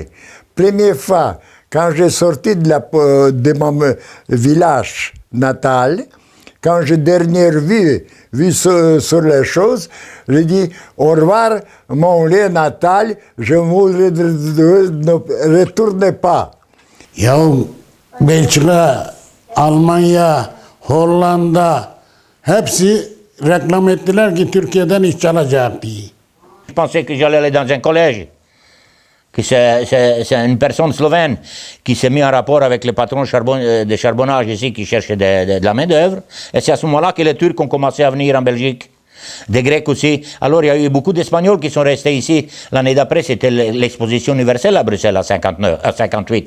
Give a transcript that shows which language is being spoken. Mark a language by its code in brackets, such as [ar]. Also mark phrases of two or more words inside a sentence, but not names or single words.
[fr] Première fois, quand j'ai sorti de mon village natal, quand j'ai dernière vu sur les choses, j'ai dit au revoir mon lieu natal, je ne retourne pas. [tr] Ya Belçika, Almanya, Hollanda hepsi reklam ettiler ki Türkiye'den iş alacak diye. [fr] Je pensais que j'allais aller dans un collège. que c'est une personne slovène qui s'est mis en rapport avec le patron de charbonnage ici qui cherchait de la main-d'œuvre. Et c'est à ce moment-là que les Turcs ont commencé à venir en Belgique. Des Grecs aussi. Alors il y a eu beaucoup d'Espagnols qui sont restés ici. L'année d'après, c'était l'exposition universelle à Bruxelles en 58.